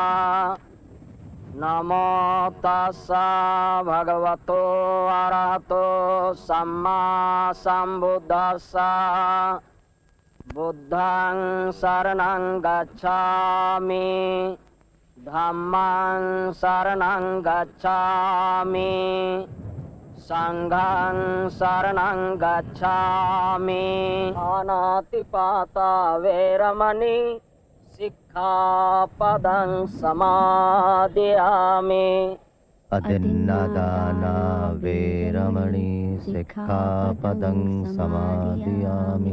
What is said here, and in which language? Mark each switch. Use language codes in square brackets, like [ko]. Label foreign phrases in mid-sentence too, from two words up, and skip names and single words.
[pi] नमो तस्सा भगवतो अरहतो सम्मा संबुद्धस्सा। बुद्धं शरणं गच्छामि, धम्मं शरणं गच्छामि, संघं शरणं गच्छामि। अनातिपाता वेरमणि सिक्खापदं समादयामि। अतिन्नदाना वेरमणि सिक्खापदं समादयामि।